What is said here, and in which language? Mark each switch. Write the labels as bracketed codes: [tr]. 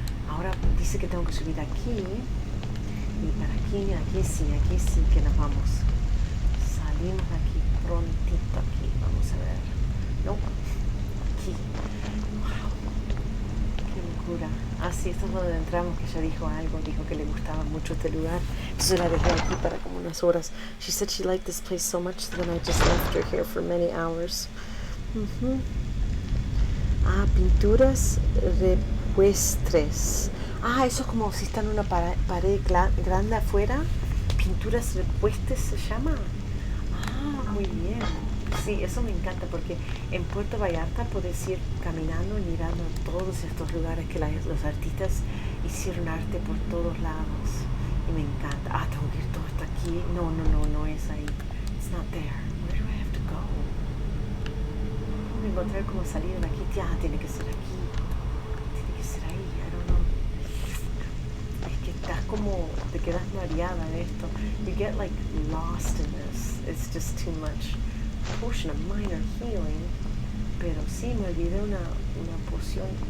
[es] Ahora dice que tengo que subir aquí. Y para aquí sí que nos vamos. Salimos de aquí prontito aquí. Vamos a ver. No, aquí. Wow. Qué locura. Ah, sí, esto es donde entramos, que ella dijo algo. Dijo que le gustaba mucho este lugar. Entonces la dejé aquí para como unas horas. [en] She said she liked this place so much that I just left her here for many hours. [es] Ah, pinturas repuestres. Ah, eso es como si está en una pared grande afuera. Pinturas repuestres se llama. Ah, muy bien. Sí, eso me encanta porque en Puerto Vallarta puedes ir caminando y mirando todos estos lugares que los artistas hicieron arte por todos lados. Y me encanta. Ah, tengo que ir todo esto aquí. No es ahí. [en] It's not there. Where do I have to go? [es] Tengo que encontrar cómo salir de aquí. Ya, tiene que ser aquí. Tiene que ser ahí. [en] I don't know. [es] Es que estás como, te quedas mareada en esto. [en] You get like lost in this. It's just too much. Potion of minor healing. [es] Pero sí, me olvidé una poción.